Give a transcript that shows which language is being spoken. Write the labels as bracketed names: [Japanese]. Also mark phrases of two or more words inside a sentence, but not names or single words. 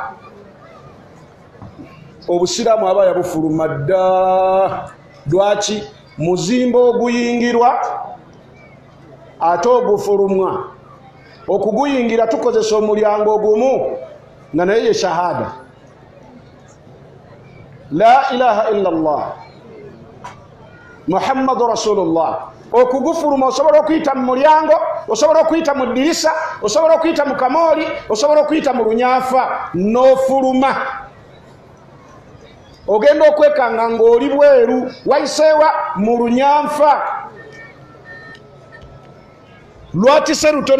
[Ganda] obusiraamu aba yabufuluma dda lwaki muzimba oguyingirwa ate ogufulumwa okuguyingira tukozesa omulyango ogumu nga naye ye shahada [Arabic] لا إله إلا الله محمد رسول الله [Ganda] okugufuluma osobola okuyita mu mulyango osobola okuyita mu ddirisa osobola okuyita mu kamooli osobola okuyita mu lunyafa n'ofuluma ogenda okwekanga ng'oli bweru wayiseewa mu lunyanfa lwatise lutono